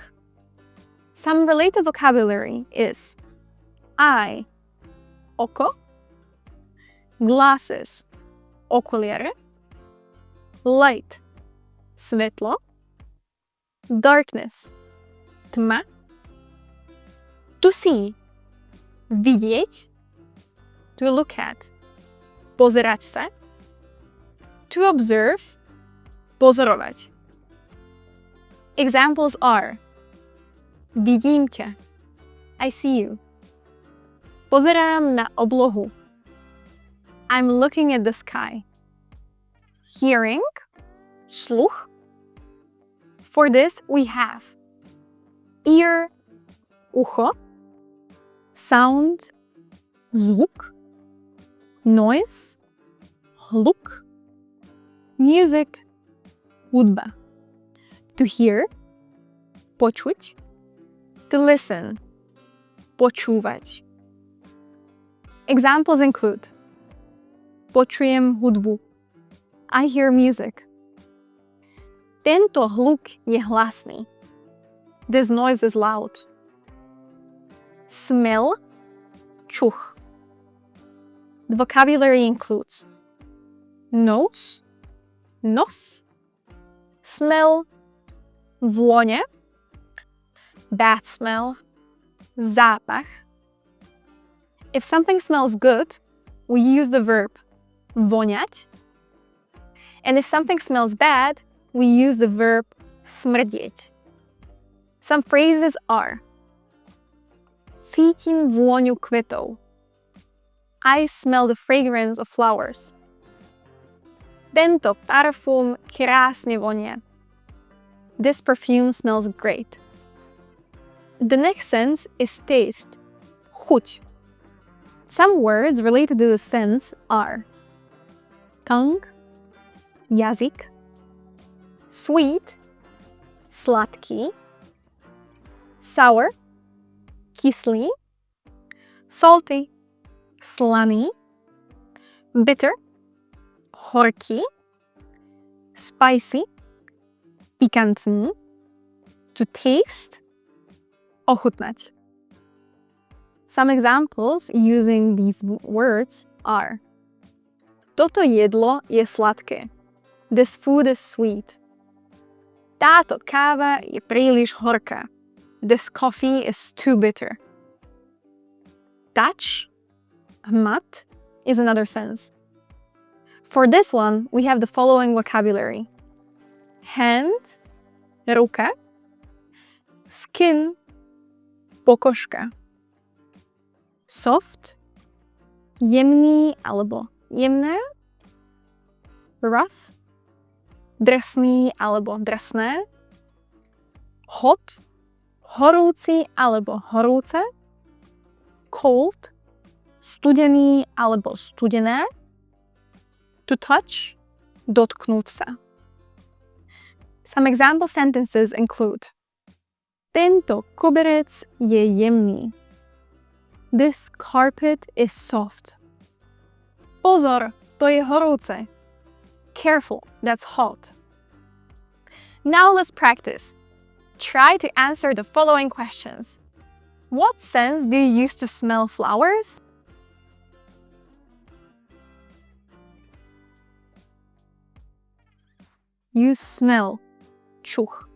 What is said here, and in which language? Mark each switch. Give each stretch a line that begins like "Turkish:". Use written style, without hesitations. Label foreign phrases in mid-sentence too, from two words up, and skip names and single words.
English: Some related vocabulary is eye, oko, glasses, okuliare, light, svetlo, darkness, tma, to see, vidieť, to look at,
Slovak: pozerať sa,
English: to observe,
Slovak: pozorovať.
English: Examples are
Slovak: vidím ťa,
English: I see you.
Slovak: Pozerám na oblohu,
English: I'm looking at the sky. Hearing, sluch. For this, we have ear,
Slovak: ucho, sound, zvuk, noise, hluk, music, hudba.
English: To hear, počuť, to listen, počúvať. Examples include
Slovak: počujem hudbu,
English: I hear music.
Slovak: Tento hluk je hlasný.
English: This noise is loud. Smell, čuch. The vocabulary includes nose, nos, smell, vôňa, bad smell, zápach. If something smells good, we use the verb voňať. And if something smells bad, we use the verb smrdieť. Some phrases are
Slovak: cítim vôňu kvetov.
English: I smell the fragrance of flowers.
Slovak: Tento parfum krásne vonia.
English: This perfume smells great. The next sense is taste, chuť. Some words related to the sense are tongue, jazyk, sweet, sladký, sour, kyslý, salty, slaný, bitter, horký, spicy, pikantný, to taste, ochutnať. Some examples using these words are
Slovak: toto jedlo je sladké.
English: This food is sweet.
Slovak: Táto káva je príliš horká.
English: This coffee is too bitter. Touch, hmat, is another sense. For this one, we have the following vocabulary. Hand,
Slovak: ruka, skin, pokožka. Soft, jemný alebo jemné. Rough, drsný alebo drsné. Hot, horúci alebo horúce. Cold, studený alebo studené.
English: To touch,
Slovak: dotknúť sa.
English: Some example sentences include
Slovak: tento koberec je jemný.
English: This carpet is soft.
Slovak: Pozor, to je horúce.
English: Careful, that's hot. Now let's practice. Try to answer the following questions. What sense do you use to smell flowers? You smell, čuch.